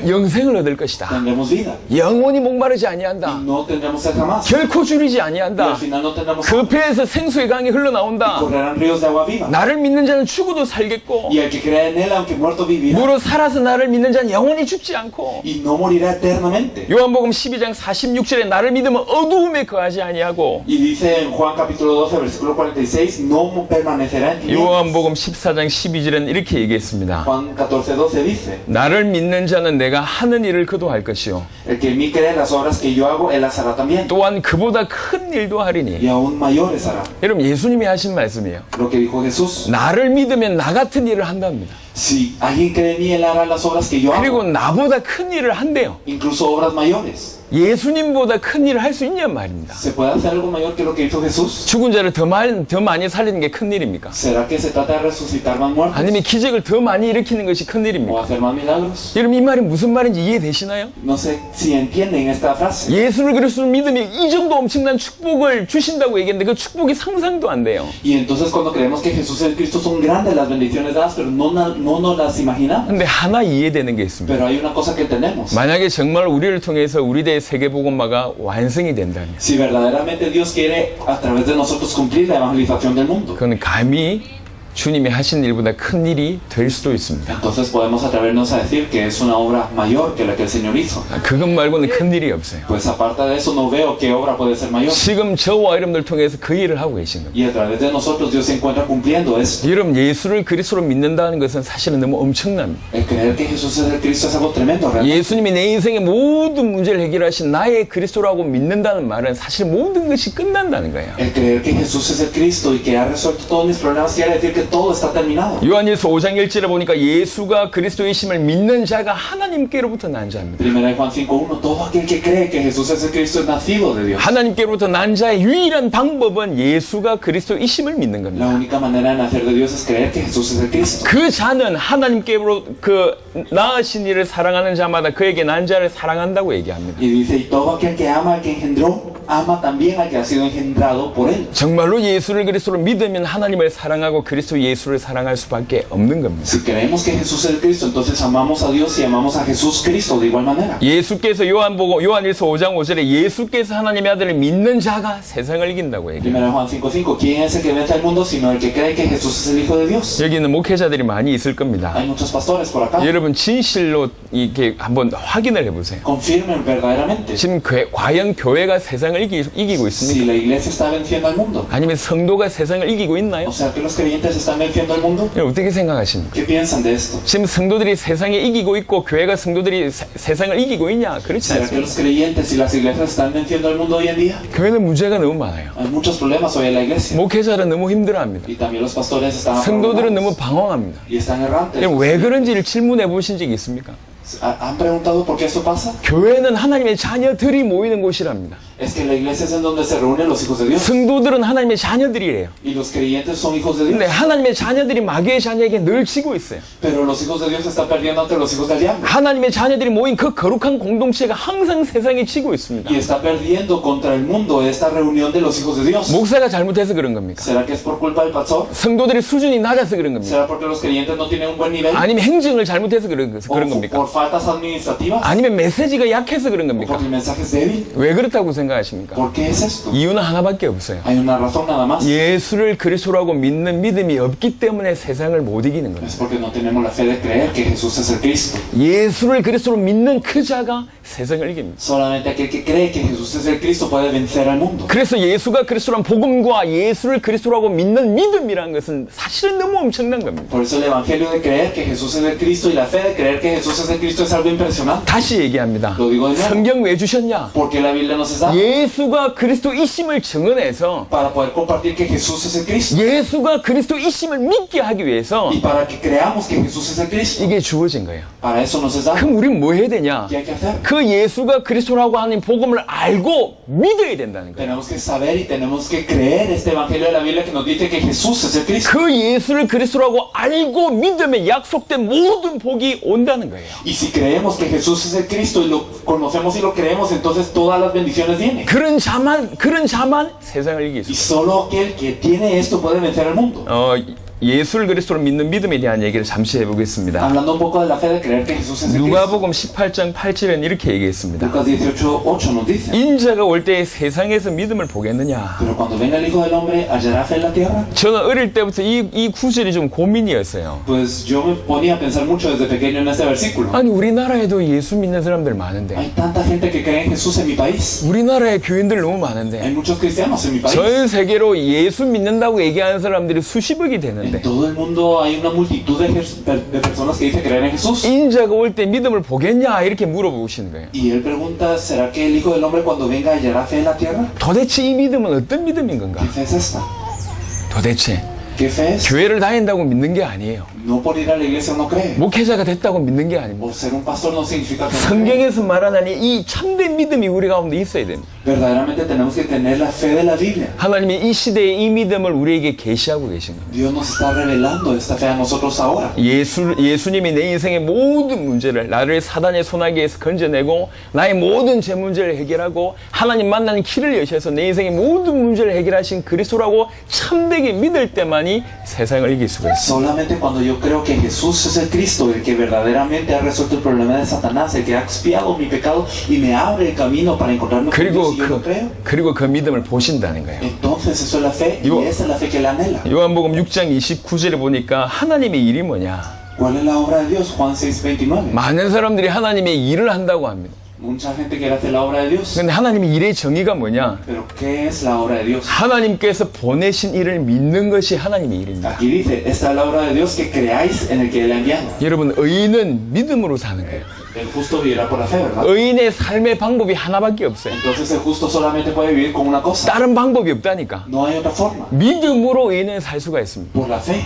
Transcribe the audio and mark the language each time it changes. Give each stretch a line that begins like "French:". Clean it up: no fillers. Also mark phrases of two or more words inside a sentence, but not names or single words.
Korean: 영생을 얻을 것이다.
Spanish: Tendremos vida.
Korean: 영원히 목마르지
Spanish: Y
Korean: 아니한다.
Spanish: no tendremos sed jamás.
Korean: 결코 줄이지
Spanish: Y al
Korean: 아니한다.
Spanish: final no tendremos
Korean: 그 배에서 생수의 강이 흘러나온다.
Spanish: correrán ríos de agua viva.
Korean: 나를 믿는 자는 죽어도 살겠고
Spanish: Y el que cree en Él, aunque muerto, vivirá.
Korean: 무릇 살아서 나를 믿는 자는 영원히 죽지 않고
Spanish: Y no morirá eternamente.
Korean: 요한복음 12장 46절에 나를 믿으면 어두움에 거하지 아니하고
Spanish: Y dice en Juan capítulo 12, versículo 46, no permanecerá en tinieblas.
Korean: 요한복음 14장 12절에는 이렇게 얘기했습니다.
Spanish: Juan 14:12 dice,
Korean: 나를 믿는 자는 내가 하는 일을 그도 할 것이요
Spanish: el que en mí cree las obras que yo hago, él las hará también.
Korean: 또한 그보다 큰 일도 하리니.
Spanish: Y aún mayores hará.
Korean: 여러분 예수님이 하신 말씀이에요.
Spanish: Lo que dijo Jesús.
Korean: 나를 믿으면 나 같은 일을 한답니다.
Spanish: Si alguien cree en mí, él hará las obras que yo
Korean: 그리고
Spanish: hago,
Korean: 나보다 큰 일을 한대요.
Spanish: incluso obras mayores.
Korean: 예수님보다 큰 일을 할 수 있냔 말입니다.
Spanish: ¿Se puede hacer algo mayor que lo que hizo Jesús?
Korean: 죽은 자를 더 많이 살리는 게 큰 일입니까?
Spanish: ¿Será que se trata de resucitar más muertos?
Korean: 아니면 기적을 더 많이 일으키는 것이 큰
Spanish: ¿O
Korean: 일입니까?
Spanish: hacer más milagros?
Korean: 여러분 이 말이 무슨 말인지 이해되시나요?
Spanish: No sé si entienden esta frase.
Korean: 예수를 그리스도로 믿으면 이 정도 엄청난 축복을 주신다고 얘기했는데 그 축복이 상상도 안 돼요.
Spanish: Y entonces cuando creemos que Jesús es el Cristo son grandes las bendiciones dadas, pero no nos las imaginamos.
Korean: 근데 하나 이해되는 게 있습니다.
Spanish: Pero hay una cosa que tenemos.
Korean: 만약에 정말 우리를 통해서 우리 대의 세계복음화가 완성이 된다면
Spanish: Si verdaderamente Dios quiere a través de nosotros cumplir la evangelización del mundo,
Korean: 그건 감히 주님이 하신 일보다 큰 일이 될 수도 있습니다.
Spanish: entonces podemos atrevernos a decir que es una obra mayor que la que el Señor hizo.
Korean: 그것 말고는 큰 일이 없어요.
Spanish: Pues aparte de eso no veo qué obra puede ser mayor.
Korean: 지금 저와 여러분들 통해서 그 일을 하고 계신 겁니다.
Spanish: Y a través de nosotros Dios se encuentra cumpliendo eso.
Korean: 여러분 예수를 그리스도로 믿는다는 것은 사실은 너무 엄청납니다.
Spanish: El creer que Jesús es el Cristo es algo tremendo, realmente.
Korean: 예수님이 내 인생의 모든 문제를 해결하신 나의 그리스도라고 믿는다는 말은 사실 모든 것이 끝난다는 거예요.
Spanish: El creer que Jesús es el Cristo y que ha resuelto todos mis problemas quiere decir que todo está terminado.
Korean: 요한일서 5장 1절에 보니까 예수가 그리스도이심을 믿는 자가 하나님께로부터 난 자입니다.
Spanish: Primera de Juan 5:1, todo aquel que cree que Jesús es el Cristo es nacido de Dios.
Korean: 하나님께로부터 난 자의 유일한 방법은 예수가 그리스도이심을 믿는
Spanish: La
Korean: 겁니다.
Spanish: única manera de nacer de Dios es creer que Jesús es el Cristo.
Korean: 그 자는 하나님께로 그 낳으신 이를 사랑하는 자마다 그에게 난 자를 사랑한다고 얘기합니다.
Spanish: Y dice, y todo aquel que ama al que engendró, ama también al que ha sido engendrado por él.
Korean: 정말로 예수를 그리스도로 믿으면 하나님을 사랑하고 그리스도 예수를 사랑할 수밖에 없는 겁니다.
Spanish: Si creemos que Jesús es el Cristo, entonces amamos a Dios y amamos a Jesús Cristo de igual manera.
Korean: 예수께서 요한일서 5장 5절에 예수께서 하나님의 아들을 믿는 자가 세상을 이긴다고 얘기해요.
Spanish: Primera de Juan 5:5, ¿quién es el que vence al mundo sino el que cree que Jesús es el Hijo de Dios?
Korean: 여기 있는 목회자들이 많이 있을 겁니다.
Spanish: Hay muchos pastores por acá.
Korean: 여러분 진실로 이렇게 한번 확인을 해보세요.
Spanish: Confirmen verdaderamente
Korean: 지금 과연 교회가 세상을 이기고
Spanish: si
Korean: 있습니까?
Spanish: la iglesia está venciendo al mundo.
Korean: 아니면 성도가 세상을 이기고 있나요?
Spanish: O sea, que los creyentes están venciendo al mundo.
Korean: 여러분 어떻게 생각하십니까?
Spanish: ¿Qué piensan de esto?
Korean: 지금 성도들이 세상에 이기고 있고 교회가 성도들이 세상을 이기고 있냐? 그렇지
Spanish: ¿Será que
Korean: 않습니다.
Spanish: los creyentes y las iglesias están venciendo al mundo hoy en día?
Korean: 교회는 문제가 너무 많아요.
Spanish: Hay muchos problemas hoy en la iglesia.
Korean: 목회자는 너무 힘들어합니다.
Spanish: Y también los pastores están
Korean: 성도들은 너무
Spanish: apreurados
Korean: 방황합니다.
Spanish: y están errantes.
Korean: 여러분 왜 그런지를 질문해 보신 적이 있습니까?
Spanish: ¿Han preguntado por qué eso pasa?
Korean: 교회는 하나님의 자녀들이 모이는 곳이랍니다.
Spanish: Es que la iglesia es en donde se reúnen los hijos de Dios.
Korean: 성도들은 하나님의 자녀들이래요.
Spanish: Y los creyentes son hijos de Dios.
Korean: 근데 하나님의 자녀들이 마귀의 자녀에게 늘 지고 있어요.
Spanish: Pero los hijos de Dios se están perdiendo ante los hijos del diablo.
Korean: 하나님의 자녀들이 모인 그 거룩한 공동체가 항상 세상에 지고 있습니다.
Spanish: Y está perdiendo contra el mundo esta reunión de los hijos de Dios.
Korean: 목사가 잘못해서 그런 겁니까?
Spanish: ¿Será que es por culpa del pastor?
Korean: 성도들의 수준이 낮아서 그런 겁니까?
Spanish: ¿Será porque los creyentes no tienen un buen nivel?
Korean: 아니면 행정을 잘못해서 그런
Spanish: ¿O
Korean: 겁니까?
Spanish: por faltas administrativas?
Korean: 아니면 메시지가 약해서 그런
Spanish: ¿O
Korean: 겁니까?
Spanish: porque el mensaje es débil?
Korean: 왜 그렇다고 생각하십니까?
Spanish: ¿Por qué es esto?
Korean: 이유는 하나밖에 없어요.
Spanish: Hay una razón nada más.
Korean: 예수를 그리스도라고 믿는 믿음이 없기 때문에 세상을 못 이기는 겁니다.
Spanish: Es porque no tenemos la fe de creer que Jesús es el Cristo.
Korean: 예수를 그리스도로 믿는 그 자가 세상을 이깁니다.
Spanish: Solamente aquel que cree que Jesús es el Cristo puede vencer al mundo.
Korean: 그래서 예수가 그리스도란 복음과 예수를 그리스도라고 믿는 믿음이라는 것은 사실은 너무 엄청난 겁니다.
Spanish: Por eso el evangelio de creer que Jesús es el Cristo y la fe de creer que Jesús es el Cristo es algo impresionante.
Korean: 다시 얘기합니다.
Spanish: Lo digo de nuevo.
Korean: 성경 왜 주셨냐?
Spanish: ¿Por qué la Biblia nos es dada?
Korean: 예수가 그리스도이심을 증언해서
Spanish: Para poder compartir que Jesús es el Cristo.
Korean: 예수가 그리스도이심을 믿게 하기 위해서
Spanish: Y para que creamos que Jesús es el Cristo.
Korean: 이게 주어진 거예요.
Spanish: Para eso nos es dado.
Korean: 그럼 우리는 뭐 해야 되냐?
Spanish: ¿Qué hay que hacer?
Korean: 그 예수가 그리스도라고 하는 복음을 알고 믿어야 된다는 거예요.
Spanish: Tenemos que saber y tenemos que creer este evangelio de la Biblia que nos dice que Jesús es el Cristo.
Korean: 그 예수를 그리스도라고 알고 믿음에 약속된 모든 복이 온다는 거예요.
Spanish: Y si creemos que Jesús es el Cristo y lo conocemos y lo creemos, entonces todas las bendiciones vienen.
Korean: 그런 자만 세상을 이길 수
Spanish: Y
Korean: 있어요.
Spanish: solo aquel que tiene esto puede vencer al mundo.
Korean: 예수를 그리스도로 믿는 믿음에 대한 얘기를 잠시 해보겠습니다.
Spanish: Hablando un poco de la fe de creer que Jesús es el Cristo.
Korean: 누가복음 18장 8절에는 이렇게 얘기했습니다.
Spanish: Lucas 18:8 nos dice.
Korean: 인자가 올 때 세상에서 믿음을 보겠느냐?
Spanish: Pero cuando venga el Hijo del Hombre, ¿hallará fe en la tierra?
Korean: 저는 어릴 때부터 이 구절이 좀 고민이었어요.
Spanish: Pues yo me ponía a pensar mucho desde pequeño en este versículo.
Korean: 아니 우리나라에도 예수 믿는 사람들 많은데
Spanish: Hay tanta gente que cree en Jesús en mi país.
Korean: 우리나라에 교인들 너무
Spanish: Hay
Korean: 많은데
Spanish: muchos cristianos en mi país.
Korean: 전 세계로 예수 믿는다고 얘기하는 사람들이 수십억이 되는데
Spanish: En todo el mundo hay una multitud de personas que dicen creer en Jesús.
Korean: 인자가 올 때 믿음을 보겠냐 이렇게 물어보시는 거예요.
Spanish: Y él pregunta, ¿será que el Hijo del Hombre cuando venga hallará fe en la tierra?
Korean: 도대체 이 믿음은 어떤 믿음인 건가?
Spanish: ¿Qué fe es esta?
Korean: 도대체
Spanish: ¿Qué fe es?
Korean: 교회를 다닌다고 믿는 게 아니에요.
Spanish: No por ir a la iglesia uno cree.
Korean: 목회자가 됐다고 믿는 게 아닙니다.
Spanish: Por ser un pastor no significa que uno cree.
Korean: 성경에서 말하는 이 참된 믿음이 우리 가운데 있어야 됩니다.
Spanish: Verdaderamente tenemos que tener la fe de la Biblia.
Korean: 하나님이 이 시대에 이 믿음을 우리에게 계시하고 계신 겁니다.
Spanish: Dios nos está revelando esta fe a nosotros ahora.
Korean: 예수님이 내 인생의 모든 문제를 나를 사단의 소나기에서 건져내고 나의 모든 제 문제를 해결하고 하나님 만나는 길을 여셔서 내 인생의 모든 문제를 해결하신 그리스도라고 참되게 믿을 때만이 세상을 이길 수가 있습니다.
Spanish: Solamente cuando yo creo que Jesús es el Cristo, el que verdaderamente ha resuelto el problema de Satanás, el que ha expiado mi pecado y me abre el camino para encontrarme con Dios, y yo lo creo,
Korean: 그리고 그 믿음을 보신다는 거예요.
Spanish: entonces eso es la fe y esa es la fe que él anhela.
Korean: 요한복음 6장 29절에 보니까 하나님의 일이 뭐냐?
Spanish: ¿Cuál es la obra de Dios? Juan 6:29.
Korean: 많은 사람들이 하나님의 일을 한다고 합니다.
Spanish: Mucha gente quiere hacer la obra de Dios.
Korean: 그런데 하나님의 일의 정의가 뭐냐?
Spanish: Pero ¿qué es la obra de Dios?
Korean: 하나님께서 보내신 일을 믿는 것이 하나님의 일입니다.
Spanish: Aquí dice, esta es la obra de Dios que creáis en el que él ha enviado.
Korean: 여러분, 의인은 믿음으로 사는 거예요.
Spanish: El justo vivirá por la fe, ¿verdad?
Korean: 의인의 삶의 방법이 하나밖에 없어요.
Spanish: Entonces el justo solamente puede vivir con una cosa.
Korean: 다른 방법이 없다니까.
Spanish: No hay otra forma.
Korean: 믿음으로 의인은 살 수가 있습니다.
Spanish: Por la fe.